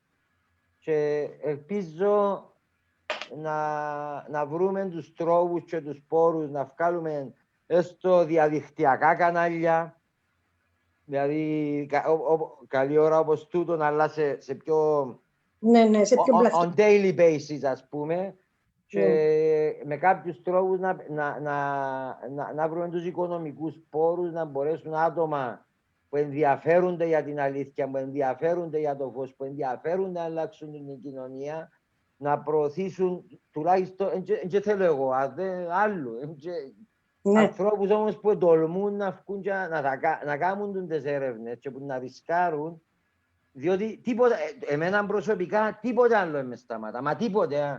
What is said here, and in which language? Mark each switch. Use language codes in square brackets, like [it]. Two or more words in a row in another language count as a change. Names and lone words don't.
[el] Και ελπίζω να βρούμε τους τρόπους και τους πόρους να βγάλουμε έστω διαδικτυακά κανάλια, δηλαδή καλή ώρα όπως τούτον, αλλά σε πιο [en] on daily basis, [el] ας πούμε, και με κάποιους τρόπους να βρούμε τους οικονομικούς πόρους, να μπορέσουν άτομα που ενδιαφέρονται για την αλήθεια, που ενδιαφέρονται για το φως, που ενδιαφέρονται να αλλάξουν την κοινωνία, να προωθήσουν τουλάχιστον, δεν θέλω εγώ, άλλου, ανθρώπους όμως που τολμούν να βγουν και να κάνουν τις έρευνες και που να ρισκάρουν, διότι τίποτα, εμένα προσωπικά τίποτε άλλο δεν με σταματά, μα τίποτε.